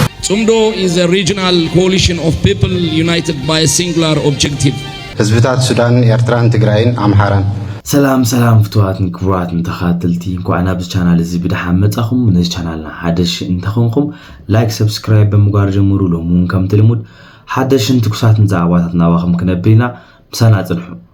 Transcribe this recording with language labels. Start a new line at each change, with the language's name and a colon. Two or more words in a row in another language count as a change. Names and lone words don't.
English: Tsumdo is a regional coalition of people united by a singular objective.
Tigrinya: ህዝብታት ሱዳን ኤርትራን ትግራይን አምሃራን ሰላም ፍቱሃትን ክቡራትን ተኻተልቲ እንኳን ኣብዚ ቻናል እዚ ብድሓን መጻኹም ነዚ ቻናልና ሓደሽ እንተኾንኩም
English: like subscribe
Tigrinya: ብምግባር ጀምሩ ሎሙን ከም ትልሙድ ሓደሽን ትኩሳትን ዛዕባታት ናባኹም ክነብልና ምሳና ጽንሑ